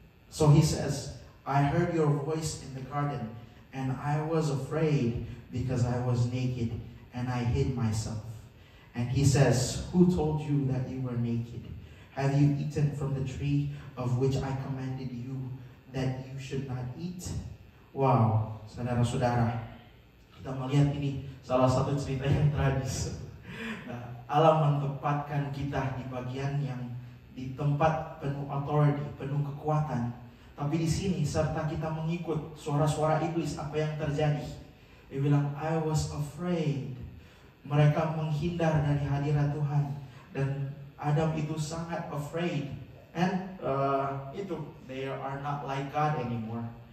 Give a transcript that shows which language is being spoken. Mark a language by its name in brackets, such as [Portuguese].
[English] So he says, I heard your voice in the garden, and I was afraid because I was naked, and I hid myself. And he says, Who told you that you were naked? Have you eaten from the tree of which I commanded you that you should not eat? [Indonesian] Wow, saudara-saudara, kita melihat ini salah satu cerita yang tragis. Allah menempatkan kita di bagian yang di tempat penuh authority, penuh kekuatan. Tapi di sini serta kita mengikut suara-suara iblis, apa yang terjadi? Dia bilang, [English] I was afraid. [Indonesian] Mereka menghindar dari hadirat Tuhan, dan Adam itu sangat afraid. [English] And they are not like God anymore.